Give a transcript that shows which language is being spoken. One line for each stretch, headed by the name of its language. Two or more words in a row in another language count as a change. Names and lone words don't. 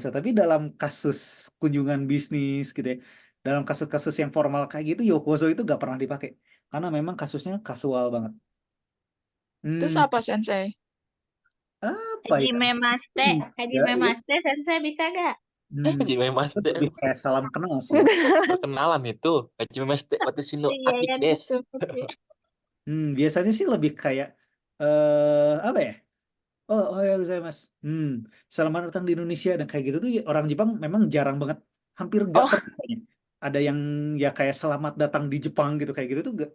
Indonesian: Tapi dalam kasus kunjungan bisnis gitu ya, dalam kasus-kasus yang formal kayak gitu Yokoso itu gak pernah dipakai karena memang kasusnya kasual banget. terus Hmm, apa, Sensei? apa ya?
Japanese: Hajime
Indonesian: Ya, Maste, sensei bisa gak?
Japanese: Hajimemashite.
Indonesian: itu lebih kayak salam kenal sih. Perkenalan itu.
Japanese: はじめまして、わたしの
Indonesian: Iya aki ya desu. gitu. Biasanya sih lebih kayak apa ya? Oh ya saya mas. Selamat datang di Indonesia dan kayak gitu tuh ya, orang Jepang memang jarang banget, hampir nggak Oh. pernah kayaknya. Ada yang ya kayak selamat datang di Jepang gitu kayak gitu tuh nggak.